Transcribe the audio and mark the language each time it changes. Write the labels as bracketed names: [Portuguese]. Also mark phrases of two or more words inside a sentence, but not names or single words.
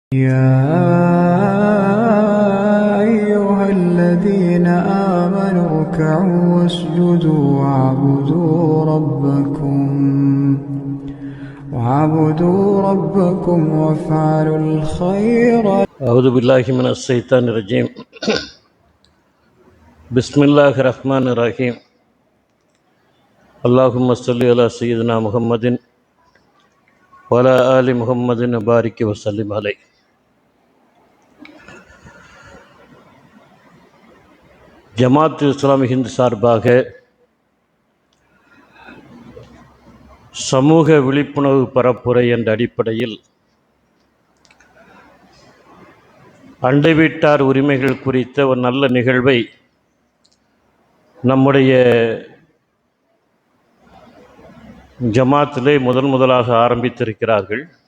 [Arabic] يا أيها الذين آمنوا اركعوا واسجدوا وعبدوا ربكم وافعلوا الخير. أعوذ بالله من الشيطان الرجيم. بسم الله الرحمن الرحيم. اللهم صل على سيدنا محمد وعلى آل محمد وبارك وسلم عليه. [Tamil] ஜமாத் இஸ்லாமி ஹிந்த் சார்பாக சமூக விழிப்புணர்வு பரப்புரை என்ற அடிப்படையில் அண்டை வீட்டார் உரிமைகள் குறித்த ஒரு நல்ல நிகழ்வை நம்முடைய ஜமாத்திலே முதலாக ஆரம்பித்திருக்கிறார்கள்.